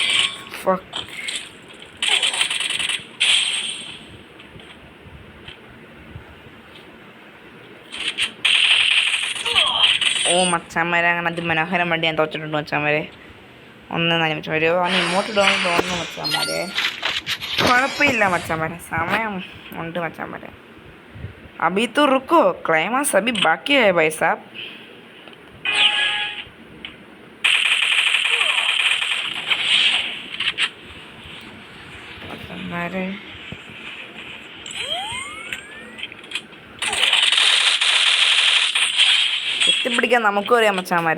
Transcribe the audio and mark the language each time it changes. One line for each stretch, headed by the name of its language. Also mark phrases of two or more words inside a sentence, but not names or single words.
English: Fuck.
Malayalam: ഓ മച്ചാന്മാരെ, അങ്ങനെ അതിമനോഹരം വേണ്ടി ഞാൻ തോച്ചിട്ടുണ്ട് മച്ചാന്മാരെ. ഒന്ന് നാല് മച്ചാന്മാരെ, അവൻ ഇങ്ങോട്ട് ഇടുമെന്ന് തോന്നുന്നു മച്ചാന്മാരെ. കുഴപ്പമില്ല മച്ചാന്മാരെ, സമയം ഉണ്ട് മച്ചാന്മാരെ.
Hindi: अभी तो रुको, क्लाइमाक्स अभी बाकी है भाई साहब.
Malayalam: മച്ചാന്മാരെ എത്തിപ്പിടിക്കാൻ നമുക്കും അറിയാം മച്ചാന്മാരെ.